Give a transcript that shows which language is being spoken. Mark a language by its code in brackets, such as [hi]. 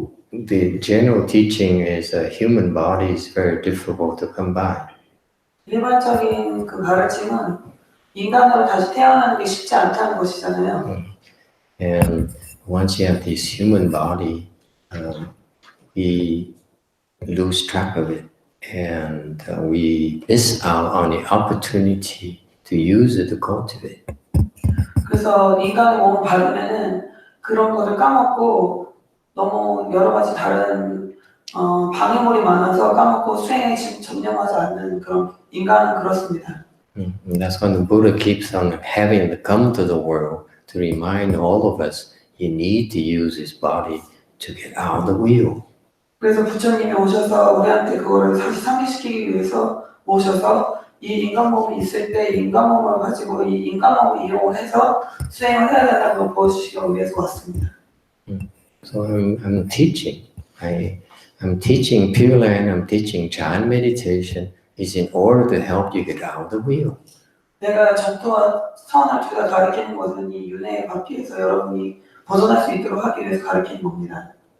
[en] The general teaching is a human body is very difficult to combine. [ko] 일반적인 그 가르침은 인간으로 다시 태어나는 게 쉽지 않다는 것이잖아요. [en] And once you have this human body, we lose track of it, and we miss out on the opportunity to use it to cultivate. [ko] 그래서 인간의 몸을 받으면은 그런 것을 까먹고 너무 여러 가지 다른 방해물이 많아서 까먹고 수행에 전념하지 않는 그런 인간은 그렇습니다. [en] And that's when the Buddha keeps on having to come to the world to remind all of us you need to use his body to get out of the wheel. [ko] 그래서 부처님이 오셔서 우리한테 그거를 다시 상기시키기 위해서 오셔서 이 인간 몸이 있을 때 인간 몸을 가지고 이 인간 몸을 이용을 해서 수행을 해야 된다고 보여주시기 위해서 왔습니다. [en] So I'm teaching. I'm teaching Pure Land. I'm teaching Chan meditation. Is in order to help you get out of the wheel. [ko] 내가 정토와 선을 둘 다 가르치는 것은 이 윤회의 바퀴에서 여러분이 벗어날 수 있도록 하기 위해서 가르치는 겁니다.